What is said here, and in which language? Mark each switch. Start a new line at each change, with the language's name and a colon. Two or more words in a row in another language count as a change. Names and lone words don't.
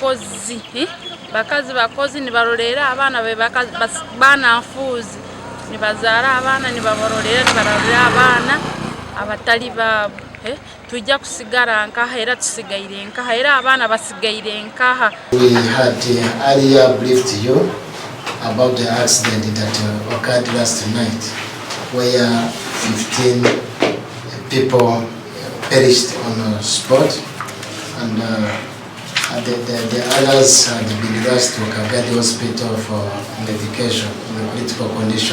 Nyoro: bakozi ni balolera abana be bana nfuzi ni bazaara abana ni babarolera ni barolera abana abatali babo tujja kusigara nkaha era tusigaire nkaha era abana basigaire nkaha.
English: We had earlier briefed you about the accident that occurred last night where 15 people perished on the spot and the others had been rushed to Kagadi Hospital for medication in a critical condition.